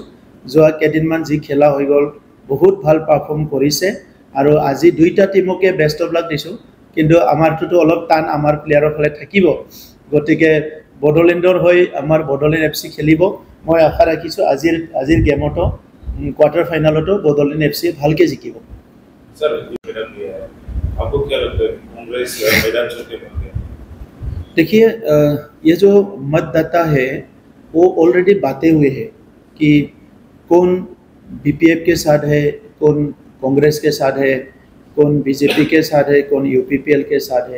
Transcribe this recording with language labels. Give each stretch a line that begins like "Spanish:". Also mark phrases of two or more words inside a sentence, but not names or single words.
Assamese: যোৱা কেইদিনমান যি খেলা হৈ গ'ল বহুত ভাল পাৰফৰ্ম কৰিছে। আৰু আজি 2টা টিমকে
English: best of luck
Assamese: দিছোঁ, কিন্তু আমাৰটোতো অলপ টান আমাৰ প্লেয়াৰৰ ফালে থাকিব। গতিকে বড়োলেণ্ডৰ হৈ আমাৰ বড়োলেণ্ড FC খেলিব। মই আশা ৰাখিছোঁ আজিৰ গেমতো
English: quarter final
Assamese: বড়োলেণ্ড FC ভালকৈ জিকিব।
Hindi: देखिए ये जो मतदाता है वो ऑलरेडी बातें हुए हैं कि कौन BPF के साथ है, कौन कांग्रेस के साथ है, कौन BJP के साथ है, कौन UPPL के साथ है।